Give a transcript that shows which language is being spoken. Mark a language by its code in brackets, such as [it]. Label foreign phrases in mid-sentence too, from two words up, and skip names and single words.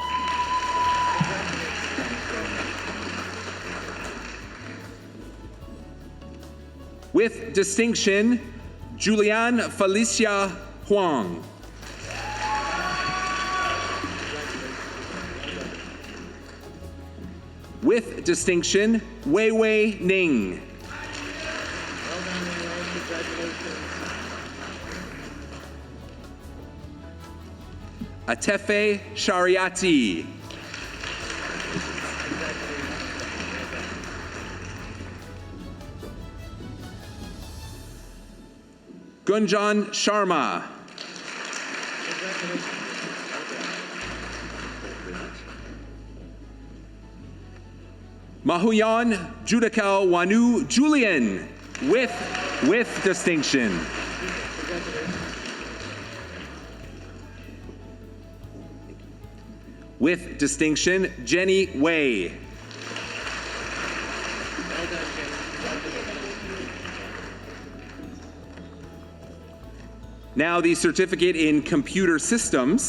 [en] With distinction, Julianne Felicia Huang. With distinction, Wei Wei Ning. Atefe Shariati. Gunjan Sharma. Mahuyan Judikal Wanu Julian with distinction. With distinction, Jenny Wei. Now the certificate in computer systems.